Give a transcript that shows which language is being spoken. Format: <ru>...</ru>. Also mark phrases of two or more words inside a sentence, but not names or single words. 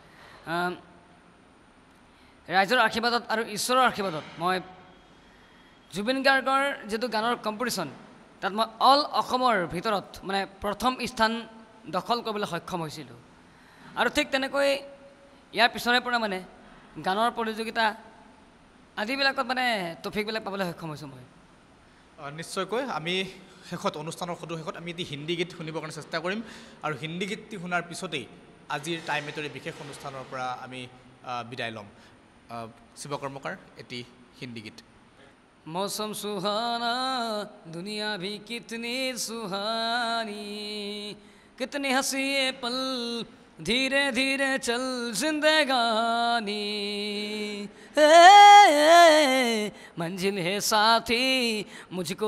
<as>ৰাইজৰ আশীৰ্বাদত আৰু ঈশ্বৰৰ আশীৰ্বাদত মই জুবিন গাৰ্গৰ যেটো গানৰ কম্পিটিশ্যন তাত মই অল অসমৰ ভিতৰত মানে প্ৰথম স্থান দখল কৰিবলৈ সক্ষম হৈছিলোঁ আৰু ঠিক তেনেকৈ ইয়াৰ পিছৰে পৰা মানে গানৰ প্ৰতিযোগিতা আদিবিলাকত মানে টপিকবিলাক পাবলৈ সক্ষম হৈছোঁ মই নিশ্চয়কৈ আমি শেষত অনুষ্ঠানৰ সদু শেষত আমি এটি হিন্দী গীত শুনিবৰ কাৰণে চেষ্টা কৰিম আৰু হিন্দী গীতটি শুনাৰ পিছতেই আজিৰ টাইম এটৰ বিশেষ অনুষ্ঠানৰ পৰা আমি বিদায় ল'ম শিৱ কৰ্মকাৰ এটি হিন্দী গীত</as> <hi>मौसम सुहाना दुनिया भी कितनी सुहानी कितनी हंसी ये पल धीरे धीरे चल जिंदगानी मंजिल है साथी मुझको</hi>